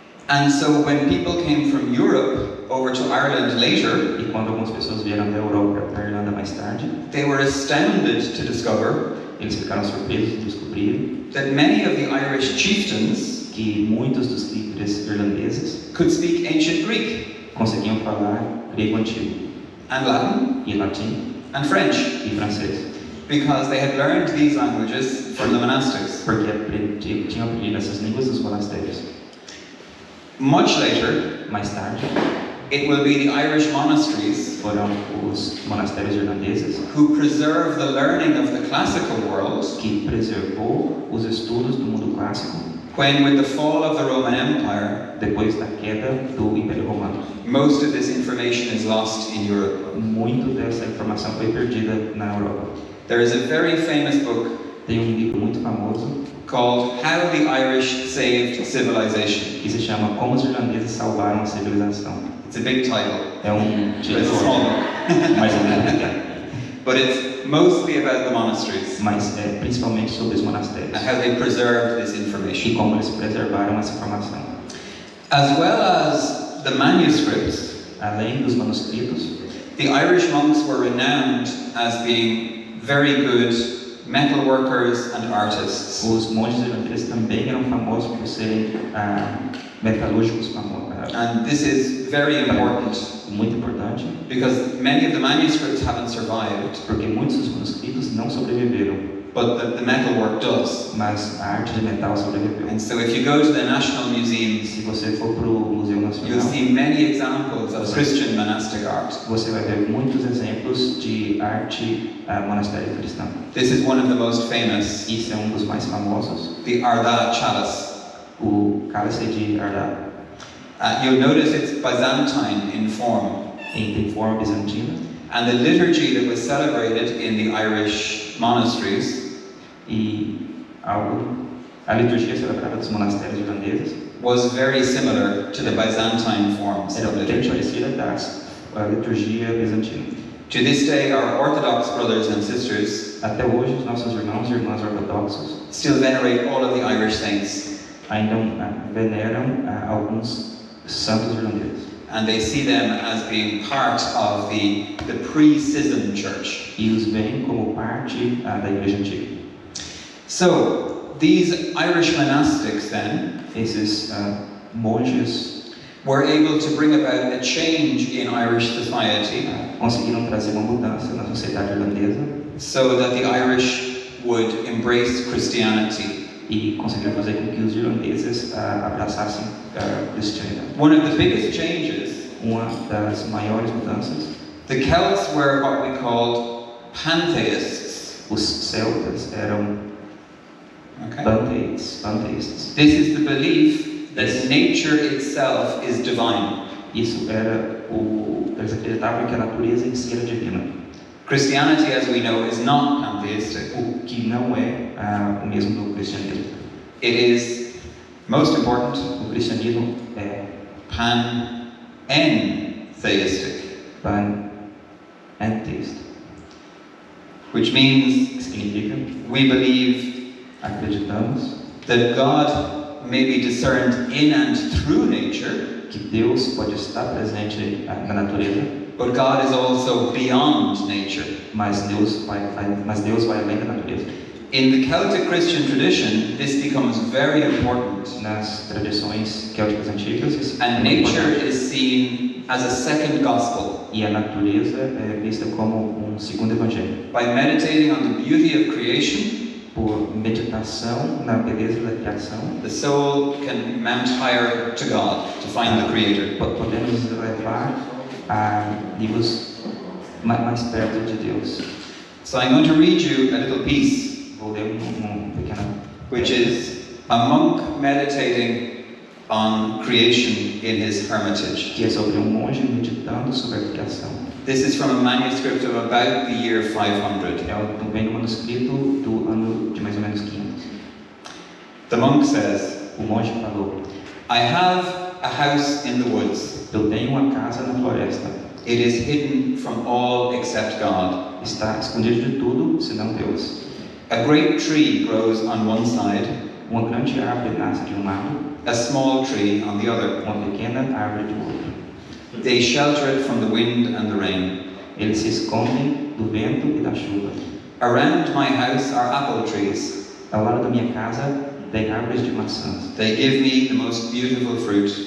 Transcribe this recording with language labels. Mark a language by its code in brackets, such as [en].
[en] And so when people came from Europe over to Ireland later, [pt] E quando algumas pessoas vieram da Europa para a Irlanda mais tarde, [en] they were astounded to discover [pt] eles ficaram surpresos de descobrir [en] that many of the Irish chieftains [pt] que muitos dos líderes irlandeses [en] could speak ancient Greek [pt] conseguiam falar grego antigo, [en] and Latin [pt] e latim, [en] and French, [pt] e francês, [en] because they had learned these languages from the monastics. [pt] porque tinham aprendido essas línguas dos monastérios. [en] Much later, [pt] Mais tarde, [en] it will be the Irish monasteries [pt] foram os monastérios irlandeses [en] who preserve the learning of the classical world, [pt] que preservou os estudos do mundo clássico, [en] when with the fall of the Roman Empire, [pt] Depois da queda do Império Romano, [en] most of this information is lost in Europe. [pt] muito dessa informação foi perdida na Europa. [en] There is a very famous book [pt] Tem livro muito famoso [en] called How the Irish Saved Civilization. [pt] que se chama Como os Irlandeses Salvaram a Civilização. [en] It's a big title, [pt] É [en] but [pt] título [en] it's a small book. [pt] mais ou menos pequeno, [en] But it's mostly about the monasteries [pt] mas é principalmente sobre os monastérios [en] and how they preserved this [pt] e [en] information. [pt] como eles preservaram essa informação. [en] As well as the manuscripts, [pt] Além dos manuscritos, [en] the Irish monks were renowned as being very good metal workers and artists. [pt] os monges irlandeses também eram famosos por serem metalúrgicos famosos. [en] And this is very important [pt] Muito importante, [en] because many of the manuscripts haven't survived, [pt] porque muitos dos manuscritos não sobreviveram, [en] but the metalwork does. [pt] mas a arte de metal sobreviveu. [en] And so if you go to the national museums, [pt] Se você for para o Museu [en] you'll [pt] Nacional, [en] see many examples of Christian monastic art. [pt] você vai ver muitos exemplos de arte monastério cristã. [en] This is one of the most famous, [pt] Isso é dos mais famosos, [en] the Arda chalice. [pt] o cálice de Ardá. [en] You'll notice it's Byzantine in form, [pt] Em forma bizantina, [en] and the liturgy that was celebrated in the Irish monasteries [pt] e a liturgia celebrada dos monastérios irlandeses [en] was very similar to the Byzantine forms [pt] era [en] of [pt] bem [en] liturgy. [pt] parecida da liturgia bizantina. [en] To this day, our Orthodox brothers and sisters [pt] Até hoje, os nossos irmãos e irmãs ortodoxos [en] still venerate all of the Irish saints, [pt] ainda veneram alguns santos irlandeses [en] and they see them as being part of the pre-schism church. [pt] e os veem como parte da igreja antiga. [en] So, these Irish monastics then [pt] Esses monges [en] were able to bring about a change in Irish society [pt] conseguiram trazer uma mudança na sociedade irlandesa [en] so that the Irish would embrace Christianity. [pt] e conseguiram fazer com que os irlandeses abraçassem a cristianidade. [en] One of the biggest changes, [pt] Uma das maiores mudanças, [en] the Celts were what we called pantheists. [pt] os celtas eram [en] Okay? [pt] panteístas. [en] This is the belief that nature itself is divine. [pt] Isso era eles acreditavam que a natureza em si era divina, [en] Christianity, as we know, is not pantheistic. [pt] o que não é o mesmo do cristianismo. [en] It is, most important, [pt] O cristianismo é [en] panentheistic, [pt] panteísta, [en] which means [pt] que significa [en] we believe [pt] acreditamos [en] that God may be discerned in and through nature, [pt] que Deus pode estar presente na natureza, [en] but God is also beyond nature. [pt] mas Deus vai além da natureza. [en] In the Celtic Christian tradition, this becomes very important, [pt] Nas tradições célticas antigas, isso [en] and [pt] é muito [en] nature [pt] importante. [en] is seen as a second gospel. [pt] E a natureza é vista como segundo evangelho. [en] By meditating on the beauty of creation, [pt] Por meditação na beleza da criação, [en] the soul can mount higher to God to find the Creator. [pt] podemos levar a níveis mais perto de Deus. [en] So I'm going to read you a little piece, [pt] Vou ler pequeno, [en] which is a monk meditating on creation in his hermitage. [pt] que é sobre monge meditando sobre a criação. [en] This is from a manuscript of about the year 500. [pt] Vem no manuscrito do ano de mais ou menos 500. [en] The monk says, [pt] O monge falou: [en] I have a house in the woods. [pt] Eu tenho uma casa na floresta. [en] It is hidden from all except God. [pt] Está escondido de tudo, senão Deus. [en] A great tree grows on one side, [pt] Uma grande árvore nasce de lado, [en] a small tree on the other. [pt] uma pequena árvore do outro. [en] They shelter it from the wind and the rain. [pt] Eles se escondem do vento e da chuva. [en] Around my house are apple trees. [pt] Ao lado da minha casa tem árvores de maçãs. [en] They give me the most beautiful fruit.